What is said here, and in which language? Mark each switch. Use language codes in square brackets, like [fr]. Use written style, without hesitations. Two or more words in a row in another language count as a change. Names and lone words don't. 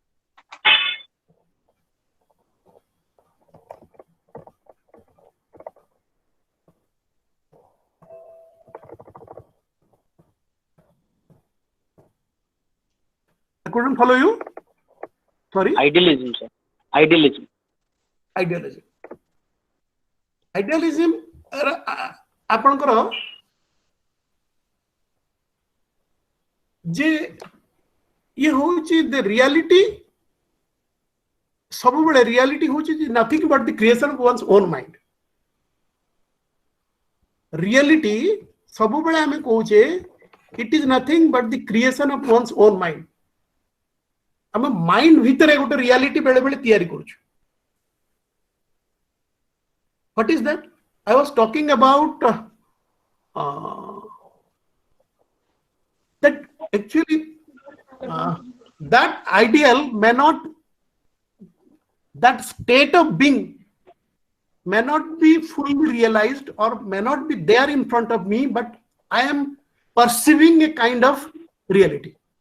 [en] I couldn't follow you. Sorry. Idealism, sir. Idealism. Idealism. Idealism [or] ଆପଣଙ୍କର ଯେ ଏ ହେଉଛି [en] the reality [or] ସବୁବେଳେ ରିଆଲିଟି ହେଉଛି [en] nothing but the creation of one's own mind [or] ରିଆଲିଟି ସବୁବେଳେ ଆମେ କହୁଛେ [en] it is nothing but the creation of one's own mind [or] ଆମେ ମାଇଣ୍ଡ ଭିତରେ ଗୋଟେ ରିଆଲିଟି ବେଳେ ବେଳେ ତିଆରି କରୁଛୁ [en] what is that I was talking about that actually that ideal may not, that state of being may not be fully realized or may not be there in front of me, but I am perceiving a kind of reality.